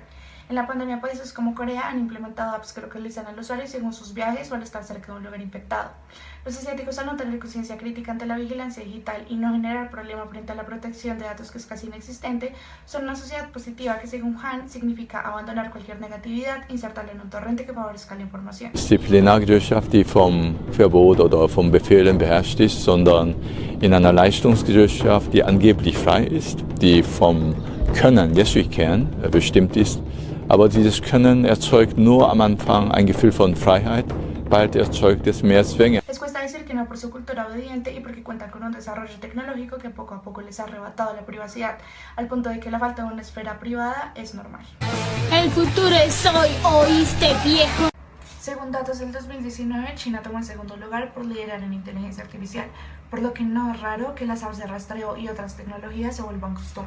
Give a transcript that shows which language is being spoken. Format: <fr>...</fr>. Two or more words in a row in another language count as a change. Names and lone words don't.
<es>En la pandemia, países como Corea han implementado apps que localizan al usuario según sus viajes o al estar cerca de un lugar infectado. Los asiáticos, al no tener conciencia crítica ante la vigilancia digital y no generar problema frente a la protección de datos que es casi inexistente, son una sociedad positiva que, según Han, significa abandonar cualquier negatividad, insertarla en un torrente que favorezca la información.</es> <de>Disziplinargesellschaft, die vom Verbot oder vom Befehlen beherrscht ist, sondern in einer Leistungsgesellschaft, die angeblich frei ist, die vom Können,</de> <en>yes we can,</en> <de>bestimmt ist. Aber dieses Können erzeugt nur am Anfang ein Gefühl von Freiheit, bald erzeugt es mehr Zwänge.</de> <es>Les cuesta decir que no por su cultura obediente y porque cuentan con un desarrollo tecnológico que poco a poco les ha arrebatado la privacidad, al punto de que la falta de una esfera privada es normal. El futuro es hoy, ¿oíste, viejo? Según datos del 2019, China tomó el segundo lugar por liderar en inteligencia artificial, por lo que no es raro que las apps de rastreo y otras tecnologías se vuelvan costumbre.</es>